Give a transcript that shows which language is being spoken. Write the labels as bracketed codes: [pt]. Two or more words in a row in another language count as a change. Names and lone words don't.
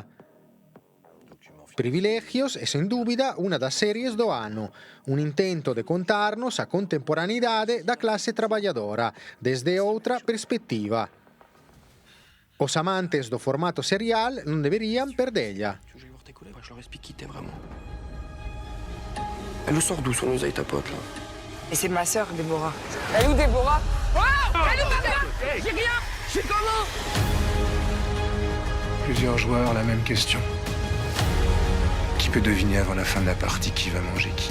[gl] Privilegios é, sen dúbida, unha das series do ano, un intento de contarnos a contemporaneidade da clase traballadora, desde outra perspectiva. Os amantes do formato serial non deberían perdella. [fr] Elle sort d'où son oseille, ta pote, là? Et c'est ma sœur, Déborah. Elle est où, Déborah? Elle est où, ta sœur? J'ai rien. Je suis comment? Plusieurs joueurs, la même question. Qui peut deviner avant la fin de la partie qui va manger qui?